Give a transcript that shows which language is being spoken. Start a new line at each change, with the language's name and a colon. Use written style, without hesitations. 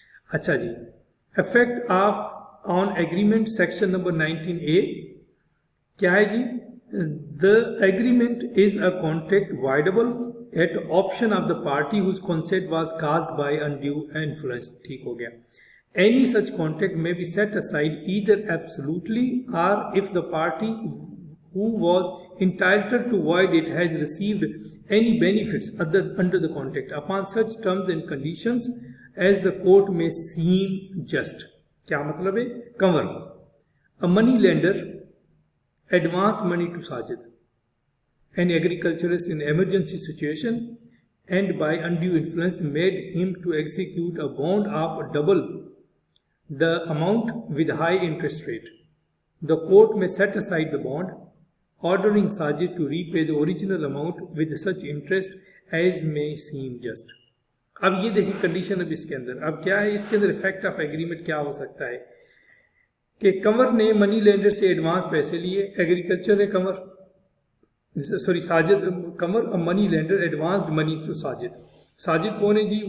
Hindi: अच्छा जी, effect of on agreement section number 19A क्या है जी?
English: The agreement is a contract voidable at option of the party whose consent was caused by undue influence.
Hindi: ठीक हो गया।
English: Any such contract may be set aside either absolutely or if the party who was entitled to void it has received any benefits under the contract upon such terms and conditions as the court may seem just.
Hindi: क्या मतलब है? Cover.
English: A money lender advanced money to Sajid, an agriculturist in emergency situation, and by undue influence made him to execute a bond of double the amount with high interest rate. The court may set aside the bond, ordering Sajid to repay the original amount with such interest as may seem just.
Hindi: अब ये देखिए condition अब इसके अंदर, अब क्या है इसके अंदर इफेक्ट ऑफ एग्रीमेंट क्या हो सकता है कि कंवर ने मनी लेंडर से एडवांस पैसे लिए, एग्रीकल्चर ने साजिद कंवर और
English: Money lender advanced money to Sajid.
Hindi: Sajid कौन है जी?